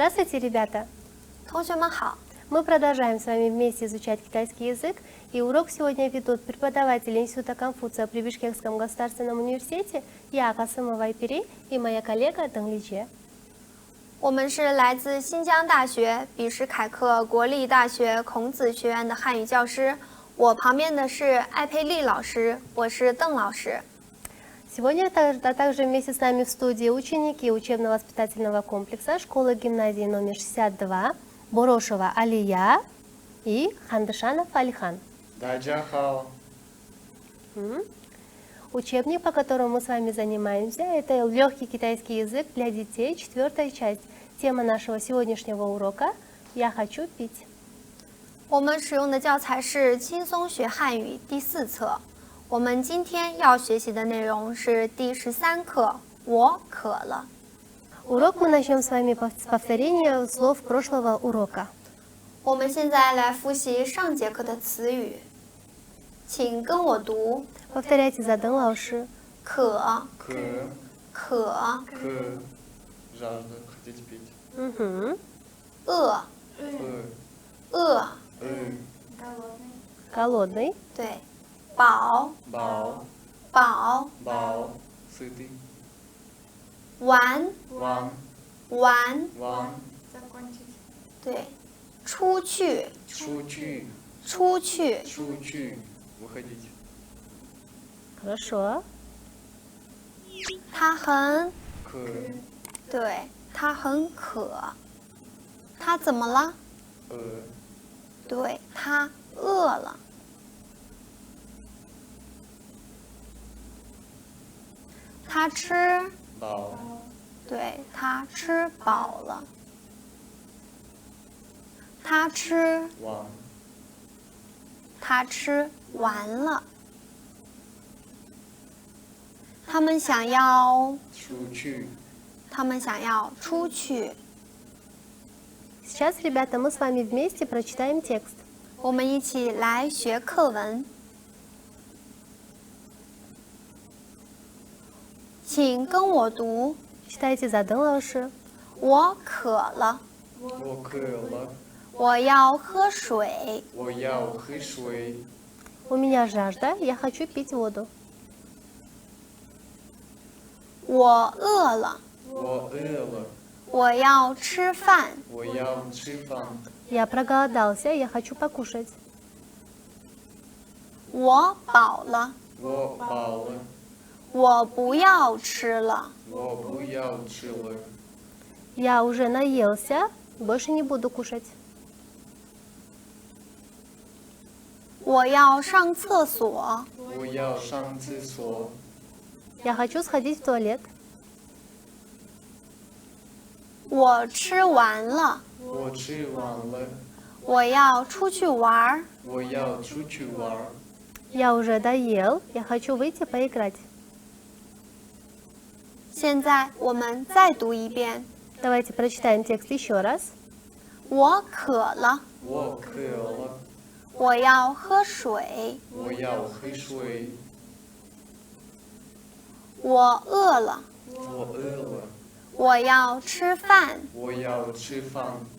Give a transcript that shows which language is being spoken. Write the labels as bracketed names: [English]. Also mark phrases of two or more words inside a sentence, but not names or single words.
[Russian] Здравствуйте, ребята! [Chinese] 同学们好， [Russian] Мы продолжаем с вами вместе изучать китайский язык, и урок сегодня ведут преподаватели Института Конфуция при Бишкекском государственном университете я, Касымова Айпери, и моя коллега Дэн Личе. [Chinese] 我们是来自新疆大学比什凯克国立大学孔子学院的汉语教师。我旁边的是艾佩丽老师，我是邓老师。 [Russian] Сегодня также вместе с нами в студии ученики учебно-воспитательного комплекса школы-гимназии номер 62 Борошева Алия и Хандышанов Алихан. [Chinese] 大家好. [Russian] Учебник, по которому мы с вами занимаемся, это легкий китайский язык для детей, 4-я часть. Тема нашего сегодняшнего урока «Я хочу пить». [Chinese] 我们使用的教材是《轻松学汉语》第4册。我们今天要学习的内容是第13课，我渴了。 [Russian] Урок мы начнем с вами с повторения слов прошлого урока. [Chinese] 我们现在来复习上节课的词语，请跟我读： [Russian] Повторяйте за Дэн Лауши. [Chinese] 渴， К. 渴， [Russian] К. Жажда. Хотите пить. [Chinese] 饿， 饿， [Russian] Голодный. [Chinese] 对，饱， Бао. 饱， [Russian] Бао. Сытый. [Chinese] 玩， Ван. 玩， Ван. 对，出去， Чучи. 出去， [Russian] Чучи. Выходите. Хорошо. [Chinese] 他很， К. 对，他很渴。他怎么了？对，他饿了。他吃， Бао. 对，他吃饱了。他吃， Ван. 他吃完了。他们想要， Чучи. 他们想要出去。 [Russian] Сейчас, ребята, мы с вами вместе прочитаем текст. [Chinese] 我们一起来学课文。请跟我读， [Russian] Читайте за Дэн Лауши. [Chinese] 我渴了，我渴了，我要喝水，我要喝水， [Russian] У меня жажда, я хочу пить воду. [Chinese] 我饿了，我饿了，我要吃饭，我要吃饭， [Russian] Я проголодался, я хочу покушать. [Chinese] 我饱了，我饱了，我不要吃了，我不要吃了， [Russian] Я уже наелся, больше не буду кушать. [Chinese] 我要上厕所，我要上厕所， [Russian] Я хочу сходить в туалет. [Chinese] 我吃完了，我吃完了，我要出去玩儿。我要出去玩儿， [Russian] Я уже доел, я хочу выйти поиграть. [Chinese] 现在我们再读一遍。 [Russian] Давайте прочитаем текст еще раз. [Chinese] 我渴了，我渴了，我要喝水。我要喝水，我饿了，我饿了，我要吃饭。我要吃饭，